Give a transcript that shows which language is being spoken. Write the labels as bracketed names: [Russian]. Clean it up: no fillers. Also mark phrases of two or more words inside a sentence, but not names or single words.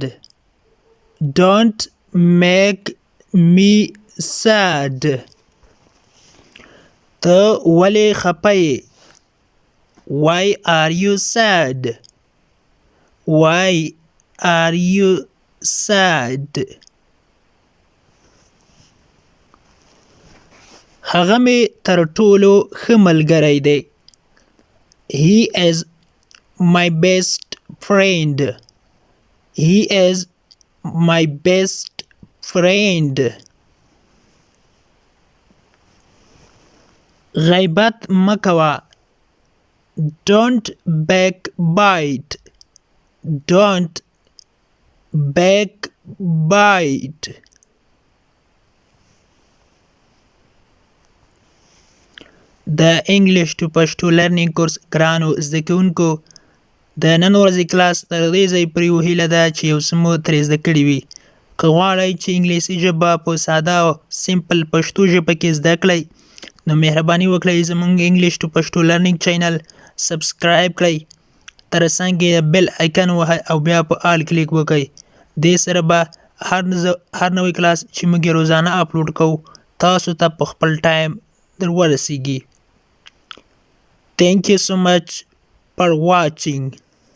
[English] Don't make me sad. [Pashto] ته ولې خفه یې؟ [English] Why are you sad? Why are you sad? [Pashto] هغه مې تر ټولو ښه ملګری دی. [English] He is my best friend. He is my best friend. [Pashto] غیبت مه کوه. [English] Don't backbite. Don't backbite. [Pashto] د انګلیش ټو پښتو لرنینګ کورس ګرانو زده کوونکو د نن ورځې کلاس تر دې ځای پورې هیله ده چې یو څه مو ترې زده کړي وي. که غواړئ چې انګلیسي ژبه په ساده او سمپل پښتو ژبه کې زده کړئ نو مهرباني وکړئ زموږ انګلیش ټو پښتو لرنینګ چینل سبسکرایب کړئ. تر څنګ یې [English] bell icon [Pashto] وهئ او بیا په آل کلیک وکړئ. دې سره به هر نوی کلاس چې موږ یې روزانه اپلوډ کوو تاسو ته په خپل ټایم در ورسیږي. [English] Thank you so much for watching.